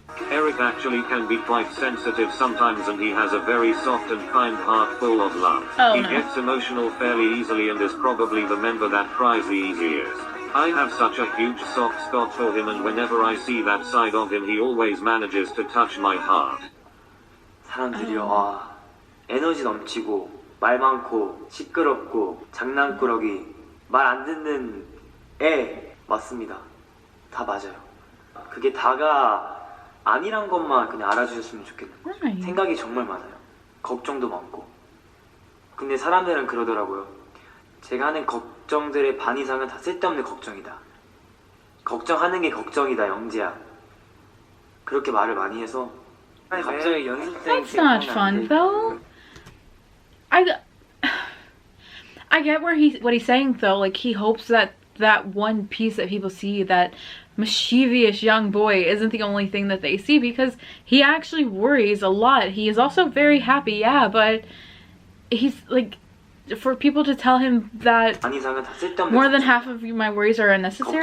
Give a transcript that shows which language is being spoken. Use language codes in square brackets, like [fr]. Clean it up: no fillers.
[en] Eric actually can be quite sensitive sometimes and he has a very soft and kind heart full of love. Oh, He no. gets emotional fairly easily and is probably the member that cries the easiest. I have such a huge soft spot for him and whenever I see that side of him he always manages to touch my heart. [ko] 사람들이요, 와, 에너지 넘치고 말 많고 시끄럽고 장난꾸러기 말 안 듣는 애 맞습니다. 다 맞아요. 그게 다가 아니란 것만 그냥 알아주셨으면 좋겠는 거죠. [en] Right. [ko] 생각이 정말 많아요. 걱정도 많고. 근데 사람들은 그러더라고요. 제가 하는 걱정들의 반 이상은 다 쓸데없는 걱정이다. 걱정하는 게 걱정이다, 영재야. 그렇게 말을 많이 해서 갑자기 연습생 [en] That's not fun, though. I get what he's saying though. Like he hopes that one piece that people see, that mischievous young boy, isn't the only thing that they see, because he actually worries a lot. He is also very happy, yeah, but he's like, for people to tell him that more than half of my worries are unnecessary.